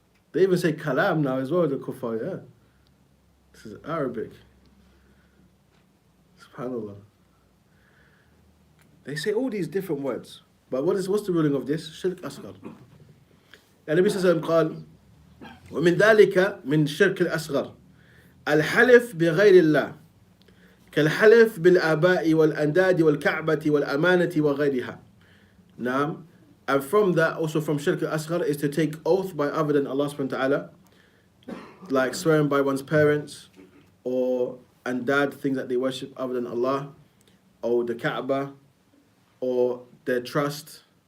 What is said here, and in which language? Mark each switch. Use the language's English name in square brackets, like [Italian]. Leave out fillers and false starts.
[English] They even say kalam now as well, the kuffar, yeah. This is Arabic. SubhanAllah. They say all these different words. But what's the ruling of this? Shirk asghar. [Arabic] And Nabi Sallallahu Alaihi Wasallam قال ومن ذلك من شرك الأصغر الحلف بغير الله كالحلف بالآباء والأنداد والكعبة والأمانة وغيرها. [English] Now, and from that, also from shirk al-asghar, is to take oath by other than Allah subhanahu wa ta'ala, like swearing by one's parents, or andad, things that they worship other than Allah, or the Kaaba, or their trust.